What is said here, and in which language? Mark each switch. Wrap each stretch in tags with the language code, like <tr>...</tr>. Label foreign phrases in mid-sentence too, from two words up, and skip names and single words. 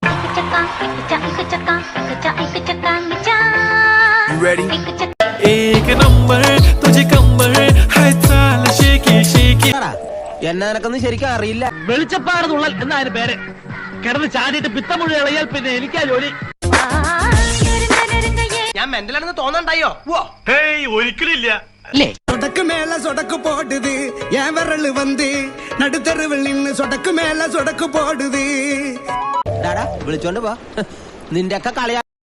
<ml>എന്നെ എനക്കൊന്നും ശരിക്കും അറിയില്ല. വെളിച്ചപ്പാട് തുള്ളൽ എന്നാ അതിന് പേര്. കിടന്ന് ചാടിയിട്ട് പിത്തമുഴി ഇളയാൽ പിന്നെ എനിക്കാ ജോലി. ഞാൻ മെന്റലാണെന്ന് തോന്നണ്ടായോ? ഒരിക്കലില്ല.</ml> <ta>சொடக்கு மேல சொடக்கு போடுது என் விரல் வந்து நடுத்தருவில் நின்னு சொடக்கு மேல சொடக்கு போடுது.</ta> <ml>വിളിച്ചോണ്ട് പോ. നിന്റെ ഒക്കെ കളിയാ.</ml>